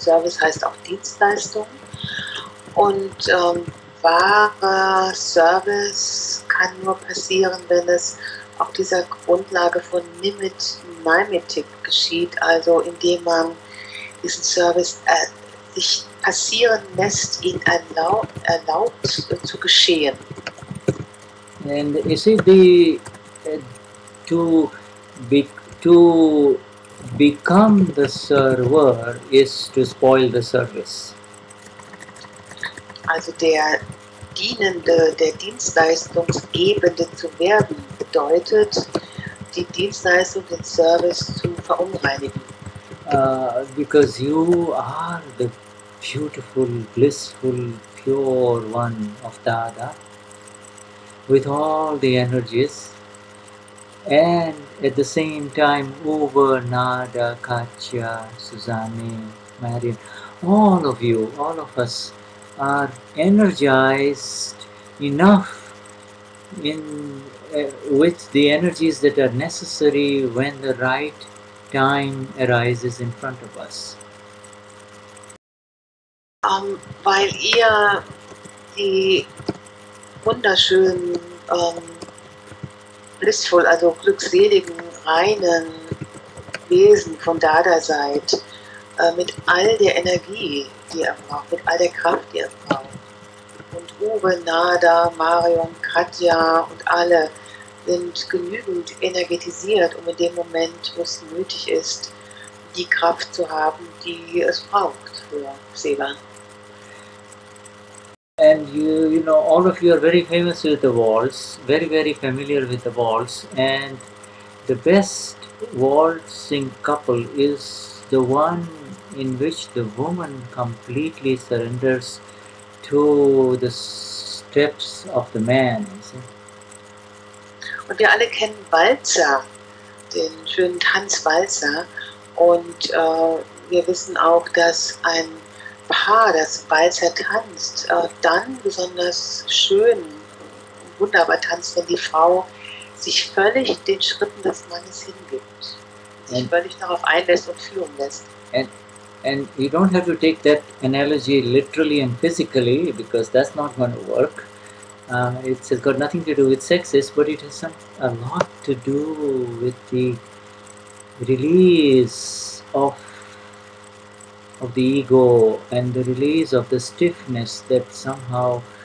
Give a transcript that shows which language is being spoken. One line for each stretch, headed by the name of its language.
German: Service heißt auch Dienstleistung. Und wahrer Service kann nur passieren, wenn es auf dieser Grundlage von Naimetik geschieht, also indem man diesen Service sich passieren lässt, ihn erlaubt zu geschehen.
English: And you see, to become the server is to spoil the service.
German: Also der Dienende, der Dienstleistungsgebende zu werden, bedeutet, die Dienstleistung, den Service zu verunreinigen.
English: Because you are the beautiful, blissful, pure one of Dada, with all the energies, and at the same time, Uber, Nada, Katya, Susanne, Marian, all of you, all of us are energized enough with the energies that are necessary when the right time arises in front of us.
German: Weil ihr die wunderschönen, blissful, also glückseligen, reinen Wesen von Dada seid, mit all der Energie, die ihr braucht, mit all der Kraft, die ihr braucht. Und Uwe, Nada, Marion, Katja und alle sind genügend energetisiert, um in dem Moment, wo es nötig ist, die Kraft zu haben, die es braucht für Seva.
English: And you know, all of you are very famous with the waltz, very, very familiar with the waltz, and the best waltzing couple is the one in which the woman completely surrenders to the steps of the man. You see?
German: Und wir alle kennen Walzer, den schönen Tanzwalzer, und wir wissen auch, dass ein Paar, das Walzer tanzt, dann besonders schön, wunderbar tanzt, wenn die Frau sich völlig den Schritten des Mannes hingibt, sich völlig darauf einlässt und führen lässt.
English: And you don't have to take that analogy literally and physically, because that's not going to work. It's got nothing to do with sexes, but it has a lot to do with the release of the ego and the release of the stiffness that somehow